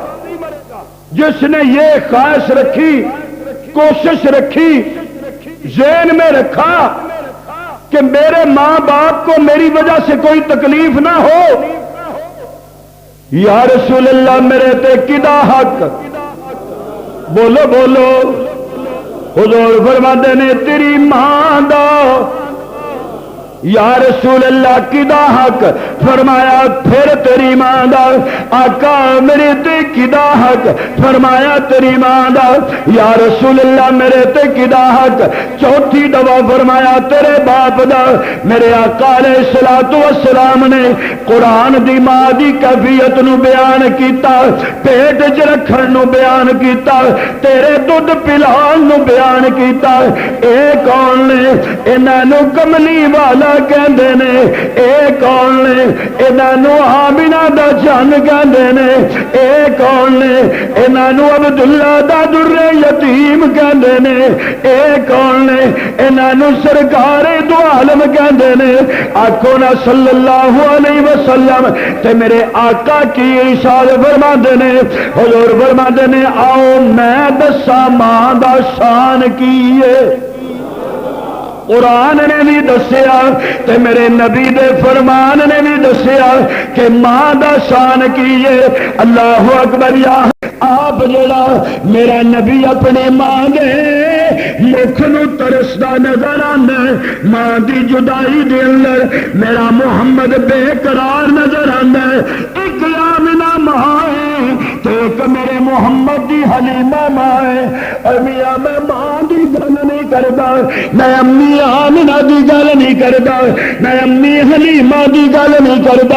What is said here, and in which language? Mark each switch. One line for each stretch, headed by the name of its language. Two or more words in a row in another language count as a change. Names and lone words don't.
Urdu: جس نے یہ خواہش رکھی، کوشش رکھی، ذہن میں رکھا کہ میرے ماں باپ کو میری وجہ سے کوئی تکلیف نہ ہو، یا رسول اللہ
Punjabi: میرے تے کدا حق؟
Urdu: بولو بولو۔
Punjabi: حضور فرماتے نے تیری ماں دا۔ یا رسول اللہ کدا حق؟ فرمایا پھر تیری ماں دا۔ آقا میرے تے کدا حق؟ فرمایا تیری ماں دا۔ یا رسول اللہ میرے تے کدا حق؟ چوتھی دفعہ فرمایا تیرے باپ دا۔ میرے آقا
Arabic: علیہ الصلوۃ والسلام
Punjabi: نے قرآن دی ماں دی کیفیت نو بیان کیتا، پیٹ چ رکھن نو بیان کیتا، تیرے دودھ پلان نو بیان کیتا۔ اے کون نے؟ انہاں نو کملی والا کہندے نے۔ اے کون نے؟ انہاں نو آمینہ دا جان کہندے نے۔ اے کون نے؟ انہاں نو عبداللہ دا در یتیم کہندے نے۔ اے کون نے؟ انہاں نو سرکار دو عالم کہندے نے۔ آکھو نا
Arabic: صلی اللہ علیہ وسلم۔
Punjabi: تے میرے آقا کی ارشاد فرماندے نے، حضور فرماندے نے آؤ میں دساں ماں دا شان کی ہے۔ قرآن نے بھی دسیا تے میرے نبی دے فرمان نے بھی دسیا کہ ماں دا شان کی ہے۔
Arabic: اللہ اکبر۔
Punjabi: یا آپ جڑا میرا نبی اپنے ماں دے مکھ نو ترسدا نظر آندا ہے، ماں دی جدائی دے اندر میرا محمد بے قرار نظر آندا ہے۔ ایک آمنہ ماں ہے تے ایک میرے محمد دی حلیمہ ماں ہے۔ اور میاں میں ماں دی گل نہیں کردا، میں امی آمنہ دی گل نہیں کردا، میں امی حلیمہ دی گل نہیں کردا۔